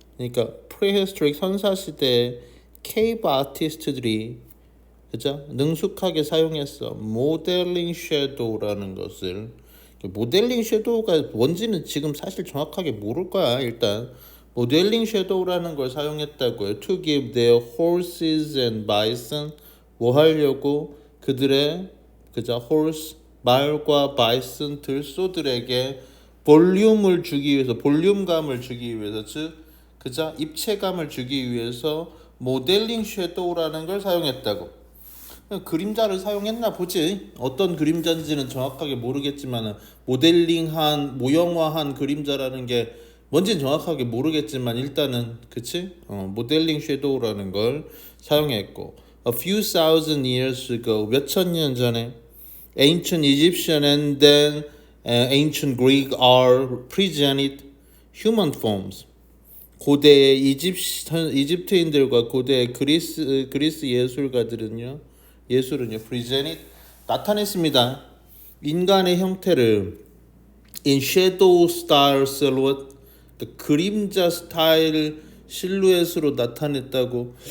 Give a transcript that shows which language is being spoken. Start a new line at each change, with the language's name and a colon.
Korean: 그러니까 prehistoric 선사시대 케이브 아티스트들이 그죠? 능숙하게 사용했어. 모델링 섀도우라는 것을. 모델링 섀도우가 뭔지는 지금 사실 정확하게 모를 거야. 일단 모델링 섀도우라는 걸 사용했다고요.
English: To give their horses and bison.
Korean: 뭐 하려고? 그들의 그죠? horse 말과 bison 들소들에게 볼륨감을 주기 위해서 즉 그죠? 입체감을 주기 위해서 모델링 섀도우라는 걸 사용했다고. 그림자를 사용했나 보지. 어떤 그림자인지는 정확하게 모르겠지만 모델링한 모형화한 그림자라는 게 뭔지는 정확하게 모르겠지만 일단은 그치? 모델링 섀도우라는 걸 사용했고
English: A few thousand years ago
Korean: 몇천 년 전에
English: Ancient Egyptian and then Ancient Greek are presented human forms.
Korean: 고대의 이집트인들과 고대의 그리스 예술가들은요, presented 나타냈습니다. 인간의 형태를
English: in shadow style silhouette,
Korean: 그림자 스타일 실루엣으로 나타냈다고.